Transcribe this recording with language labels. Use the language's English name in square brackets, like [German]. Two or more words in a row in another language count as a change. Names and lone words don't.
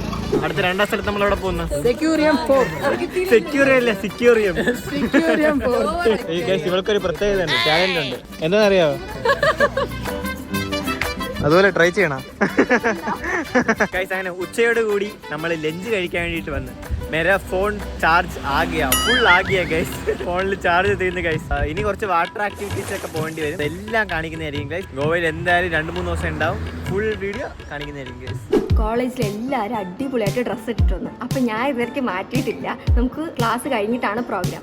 [Malayalam] അടുത്ത 2ാം സ്ഥലത്ത് നമ്മൾ അവിടെ പോകുന്ന ഇവൾക്കൊരു പ്രത്യേകത ഉണ്ട്, ടാലന്റ് ഉണ്ട്. എന്താണെന്നറിയാവോ? അതുപോലെ ട്രൈ ചെയ്യണം ഗൈസ്. അങ്ങനെ ഉച്ചയോട് കൂടി നമ്മൾ ലഞ്ച് കഴിക്കാൻ വേണ്ടിയിട്ട് വന്ന് [Hindi] मेरा फोन चार्ज आ गया, फुल आ गया [Malayalam] ഗൈസ്. ഫോണിൽ ചാർജ് തീർന്നു ഗൈസ്. ഇനി കുറച്ച് വാട്ടർ ആക്ടിവിറ്റീസ് ഒക്കെ പോകേണ്ടി വരും. എല്ലാം കാണിക്കുന്നതായിരിക്കും ഗൈസ്. ഗോവയിൽ എന്തായാലും 2-3 ദിവസം ഉണ്ടാവും. ഫുൾ വീഡിയോ കാണിക്കുന്നതായിരിക്കും ഗൈസ്. കോളേജിൽ എല്ലാവരും അടിപൊളിയായിട്ട് ഡ്രസ്സ് ഇട്ടിട്ടുണ്ട്. അപ്പം ഞാൻ ഇവർക്ക് മാറ്റിയിട്ടില്ല. നമുക്ക് ക്ലാസ് കഴിഞ്ഞിട്ടാണ് പ്രോഗ്രാം.